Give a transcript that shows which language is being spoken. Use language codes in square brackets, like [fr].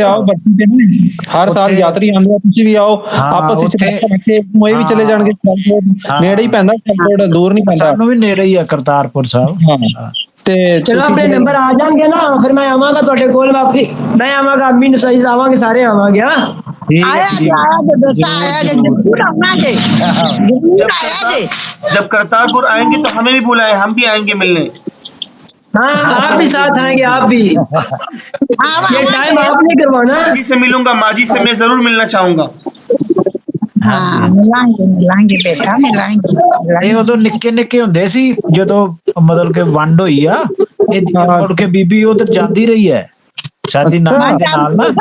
[pa] ਆਓ ਬੱਤੀ ਤੇ ਨਾ, ਹਰ ਸਾਲ ਯਾਤਰੀ ਆਉਂਦੇ ਆ, ਤੁਸੀਂ ਵੀ ਆਓ। ਆਪਸ ਵਿੱਚ ਮੋਏ ਵੀ ਚਲੇ ਜਾਣਗੇ, ਨੇੜੇ ਹੀ ਪੈਂਦਾ, ਦੂਰ ਨਹੀਂ ਪੈਂਦਾ, ਸਾਨੂੰ ਵੀ ਨੇੜੇ ਹੀ ਆ ਕਰਤਾਰਪੁਰ ਸਾਹਿਬ। ਤੇ ਚਲੋ ਆਪਣੇ ਨੰਬਰ ਆ ਜਾਣਗੇ ਨਾ, ਫਿਰ ਮੈਂ ਆਵਾਂਗਾ ਤੁਹਾਡੇ ਕੋਲ। ਮੈਂ ਆਵਾਂਗਾ, ਅੰਮੀ ਨੂੰ ਸਹੀ ਆਵਾਂਗੇ, ਸਾਰੇ ਆਵਾਂਗੇ। ਆਇਆ ਜੇ ਬੇਟਾ, ਆਇਆ ਜੇ ਜ਼ਰੂਰ ਆਵਾਂਗੇ, ਜ਼ਰੂਰ आया जे। [hi] जब करतारपुर आएंगे तो हमें भी बुलाए, हम भी आएंगे मिलने। हाँ आप भी साथ आएंगे, आप भी। ये टाइम आप नहीं करवाना। माजी से मिलूंगा, माजी से मैं जरूर मिलना चाहूंगा। [pa] हाँ मिलांगे बेटा, मिलांगे। ਇਹ ਉਦੋਂ ਨਿੱਕੇ ਹੁੰਦੇ ਸੀ ਜਦੋਂ ਮਤਲਬ ਕਿ ਵੰਡ ਹੋਈ ਆ, ਇਹ ਮੁੜ ਕੇ ਬੀਬੀ ਉਧਰ ਜਾਂਦੀ ਰਹੀ ਹੈ ਸਾਡੀ ਨਾਨੀ ਦੇ ਨਾਲ ਨਾ।